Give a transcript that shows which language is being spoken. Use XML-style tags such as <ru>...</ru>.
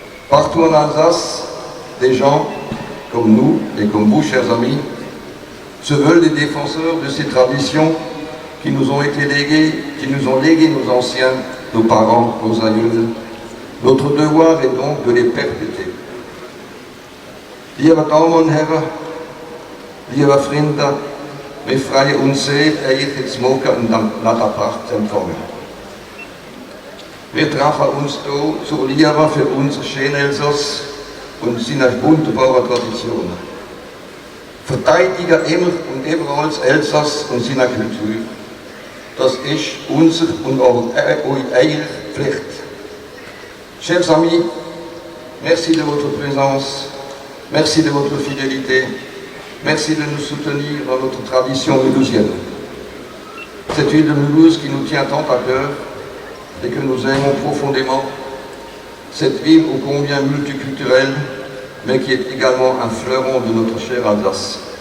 <fr>Partout en Alsace, des gens comme nous et comme vous, chers amis, se veulent des défenseurs de ces traditions qui nous ont été léguées, qui nous ont légué nos anciens, nos parents, nos aïeuls. Notre devoir est donc de les perpétuer.</fr> <de>Liebe Damen und Herren, liebe Freunde, wir freuen uns sehr, euch jetzt morgen in dem Naderpark zu empfangen. Wir treffen uns hier zur Liebe für unser schönes Elsass und seine wunderbaren Traditionen. Verteidigen immer und überall das Elsass und seine Kultur. Das ist unsere und auch eure Pflicht.</de> <fr>Chers amis, merci de votre présence, merci de votre fidélité, merci de nous soutenir dans notre tradition mulhousienne. Cette ville de Mulhouse qui nous tient tant à cœur et que nous aimons profondément, cette ville ô combien multiculturelle, mais qui est également un fleuron de notre chère Alsace.</fr>